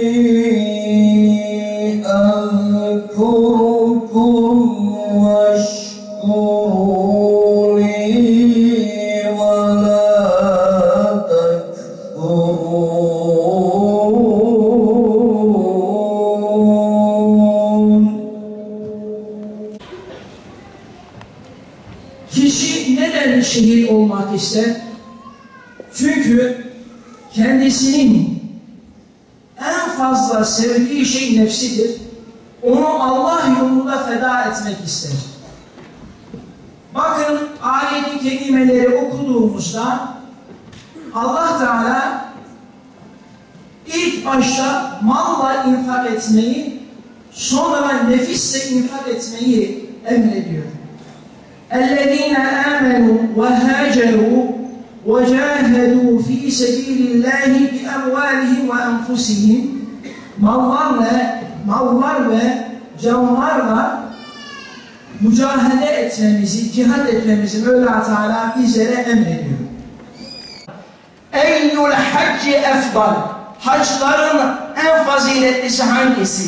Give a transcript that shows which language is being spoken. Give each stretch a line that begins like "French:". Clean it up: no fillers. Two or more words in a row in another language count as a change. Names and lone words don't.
Arabic: أذكركم واشكروا لي ولا تكفرون.
Turkish: Kişi neden şehit olmak ister? Çünkü kendisinin en fazla sevdiği şey nefsidir. Onu Allah yolunda feda etmek ister. Bakın ayet-i kerimeleri okuduğumuzda Allah Teala ilk başta malla infak etmeyi, sonra nefisle infak etmeyi emrediyor.
Arabic: اَلَّذ۪ينَ آمَنُوا وَهَاجَرُوا وَجَاهَدُوا ف۪ي سَب۪يلِ اللّٰهِ بِاَمْوَالِهِمْ وَاَنْفُسِهِمْ
Turkish: mallar ve canlarla mücahede etmemizi, cihad etmemizi Mevla Teala bizlere emrediyor.
Arabic: أي الحج أفضل.
Turkish: Hacların en faziletlisi hangisi?